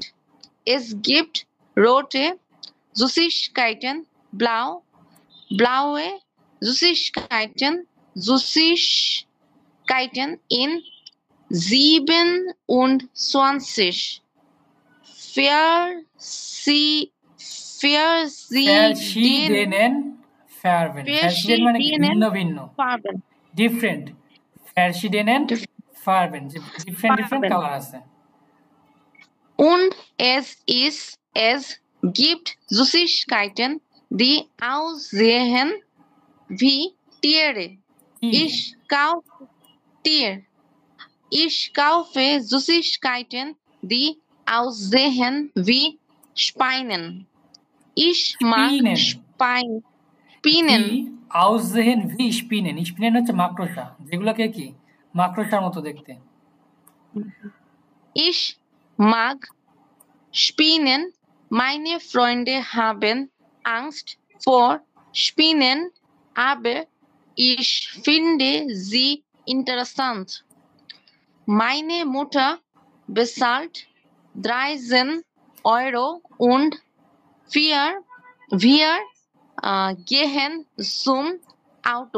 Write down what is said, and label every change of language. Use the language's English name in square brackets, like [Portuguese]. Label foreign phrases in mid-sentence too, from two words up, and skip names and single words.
[German] Es gibt rote Süßigkeiten, blaue Süßigkeiten in 27 verschiedenen Farben verschieden [Bangla] মানে কি ভিন্ন ভিন্ন [German] Farben. different verschiedenen Farben different [Bangla] কালার আছে [German] Und es gibt Süßigkeiten, die aussehen wie Tiere. Ich kaufe Süßigkeiten, die aussehen wie Spinnen. Ich mag Spinnen. Die aussehen wie Spinnen. [Bangla] Spinnen হচ্ছে মাকড়সা যেগুলোকে কি মাকড়সার মতো দেখতে [German] Ich mag Spinnen. Meine Freunde haben Angst vor Spinnen, aber ich finde sie interessant. Meine Mutter bezahlt 13 Euro und wir gehen zum Auto.